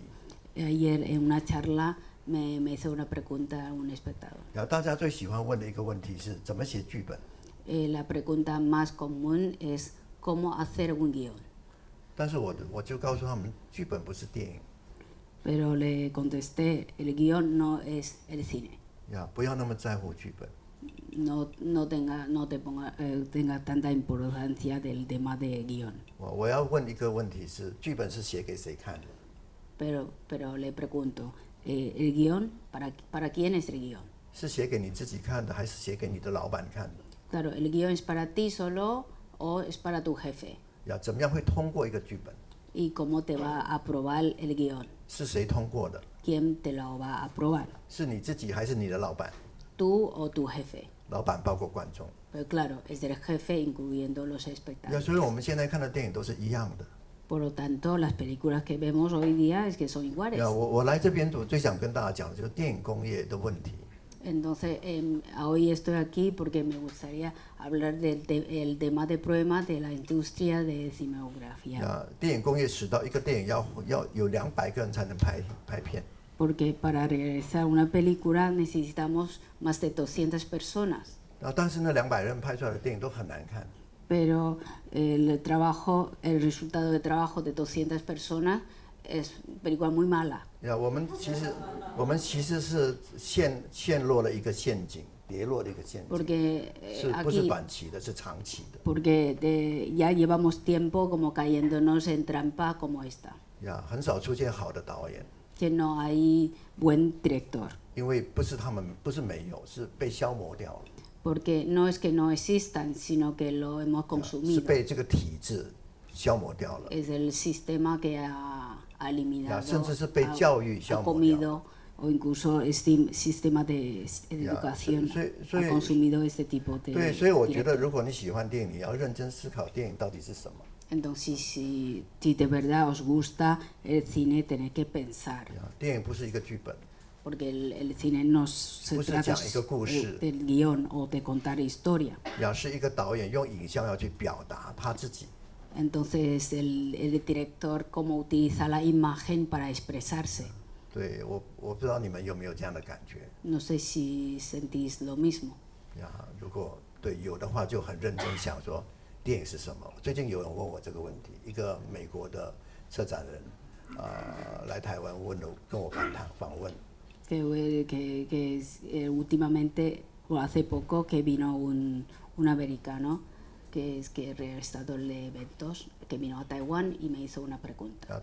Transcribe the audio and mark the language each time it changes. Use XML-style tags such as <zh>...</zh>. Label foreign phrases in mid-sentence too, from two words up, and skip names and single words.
<es>Ayer en una charla me hizo una pregunta un espectador.</es> <zh>大家最喜欢问的一个问题是怎么写剧本。</zh> <es>La pregunta más común es cómo hacer un guión.</es> <zh>但是我就告诉他们，剧本不是电影。</zh> <es>Pero le contesté, el guión no es el cine.</es> <zh>不要那么在乎剧本。</zh> <es>No tenga tanta importancia del tema de guión.</es> <zh>我要问一个问题是，剧本是写给谁看的？</zh> <es>Pero le pregunto, ¿el guión para quién es el guión?</es> <zh>是写给你自己看的，还是写给你的老板看的？</zh> <es>Claro, ¿el guión es para ti solo o es para tu jefe?</es> <zh>怎么样会通过一个剧本？</zh> <es>¿Y cómo te va a aprobar el guión?</es> <zh>是谁通过的？</zh> <es>¿Quién te lo va a aprobar?</es> <zh>是你自己还是你的老板？</zh> <es>¿Tú o tu jefe?</es> <zh>老板包括观众。</zh> <es>Pero claro, es del jefe incluyendo los espectadores.</es> <zh>所以我们现在看的电影都是一样的。</zh> <es>Por lo tanto, las películas que vemos hoy día es que son iguales.</es> <zh>我来这边，我最想跟大家讲的就是电影工业的问题。</zh> <es>Entonces, hoy estoy aquí porque me gustaría hablar del tema de problema de la industria de cinematografía.</es> <zh>电影工业使到一个电影要有200个人才能拍片。</zh> <es>Porque para realizar una película necesitamos más de 200 personas.</es> <zh>但是那200人拍出来的电影都很难看。</zh> <es>Pero el resultado de trabajo de 200 personas es película muy mala.</es> <zh>我们其实是陷落了一个陷阱，跌落了一个陷阱。</zh> <es>Porque</es> <zh>不是</zh> <es>aquí,</es> <zh>短期的，是长期的。</zh> <es>porque ya llevamos tiempo como cayéndonos en trampa como esta.</es> <zh>很少出现好的导演。</zh> <es>Que no hay buen director.</es> <zh>因为不是没有，是被消磨掉了。</zh> <es>Porque no es que no existan, sino que lo hemos</es> <zh>是</zh> <es>consumido.</es> <zh>被这个体制消磨掉了。</zh> <es>Es el sistema que ha eliminado,</es> <zh>甚至是被教育消</zh> <es>ha</es> <zh>磨掉了。</zh> <es>comido, o incluso este sistema de educación</es> <zh>所以</zh> <es>ha consumido este tipo de</es> <zh>对，所以我觉得，</zh> <es>director.</es> <zh>如果你喜欢电影，你要认真思考电影到底是什么。</zh> <es>Entonces, si de verdad os gusta el cine, tenéis que pensar.</es> <zh>电影不是一个剧本，</zh> <es>Porque el cine no se</es> <zh>不是</zh> <es>trata</es> <zh>讲一个故事，</zh> <es>del guión o de contar historia.</es> <zh>是一个导演用影像要去表达他自己。</zh> <es>Entonces, el director cómo utiliza la imagen para expresarse.</es> <zh>对，我不知道你们有没有这样的感觉。</zh> <es>No sé si sentís lo mismo.</es> <zh>如果有的话，就很认真想说电影是什么。最近有人问我这个问题，一个美国的策展人来台湾跟我访问。</zh> <es>Últimamente o hace poco que vino un americano que es realizador de eventos que vino a Taiwán y me hizo una pregunta.</es>